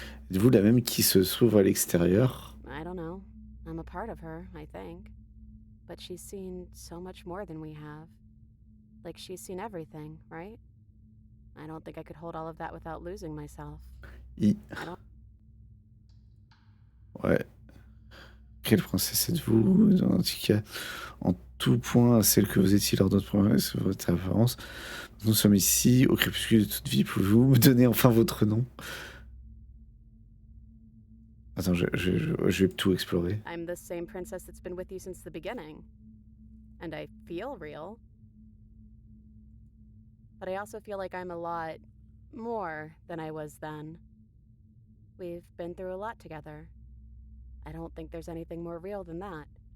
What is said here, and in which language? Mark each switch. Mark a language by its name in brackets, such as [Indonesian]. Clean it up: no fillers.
[French] Êtes-vous la même qui se trouve à l'extérieur? [English] I don't know. I'm a part of her, I think. But she's seen so much more than we have. Like she's seen everything, right? I don't think I could hold all of that without losing myself. I don't... Ouais. [French] Quelle princesse êtes-vous? Identique en tout point à celle que vous étiez lors de notre promesse, votre apparence. Nous sommes ici, au crépuscule de toute vie. Pouvez-vous me donner enfin votre nom? Attends, je vais tout explorer. [English] I'm the same princess that's been with you since the beginning. And I feel real. But I also feel like I'm a lot more than I was then. We've been through a lot together. I don't think there's anything more real than that.